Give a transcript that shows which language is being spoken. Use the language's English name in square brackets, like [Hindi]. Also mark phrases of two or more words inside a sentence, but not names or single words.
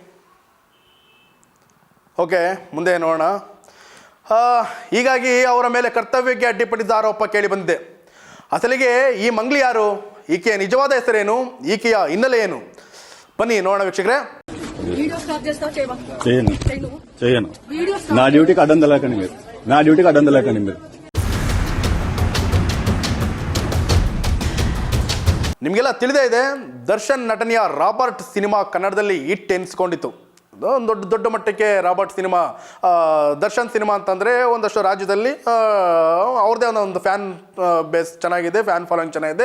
[Kannada] ಓಕೆ, ಮುಂದೆ ನೋಡೋಣ. ಹೀಗಾಗಿ ಅವರ ಮೇಲೆ ಕರ್ತವ್ಯಕ್ಕೆ ಅಡ್ಡಿಪಡಿಸಿದ ಆರೋಪ ಕೇಳಿ ಬಂದಿದೆ. ಅಸಲಿಗೆ ಈ ಮಂಗ್ಲಿ ಯಾರು? ಈಕೆಯ ನಿಜವಾದ ಹೆಸರೇನು? ಈಕೆಯ ಹಿನ್ನೆಲೆ ಏನು? ಬನ್ನಿ ನೋಡೋಣ ವೀಕ್ಷಕರೇ. [Telugu] చేయను నా డ్యూటీకి అడ్డం తెలకండి మీరు [Kannada] ನಿಮಗೆಲ್ಲ ತಿಳಿದೇ ಇದೆ, ದರ್ಶನ್ ನಟನೆಯ ರಾಬರ್ಟ್ ಸಿನಿಮಾ ಕನ್ನಡದಲ್ಲಿ ಹಿಟ್ ಎನಿಸ್ಕೊಂಡಿತ್ತು. ಒಂದು ದೊಡ್ಡ ಮಟ್ಟಕ್ಕೆ ರಾಬರ್ಟ್ ಸಿನಿಮಾ, ದರ್ಶನ್ ಸಿನಿಮಾ ಅಂತಂದರೆ ಒಂದಷ್ಟು ರಾಜ್ಯದಲ್ಲಿ ಅವ್ರದ್ದೇ ಒಂದು [English] fan base [Kannada] ಚೆನ್ನಾಗಿದೆ, [English] fan following [Kannada] ಚೆನ್ನಾಗಿದೆ.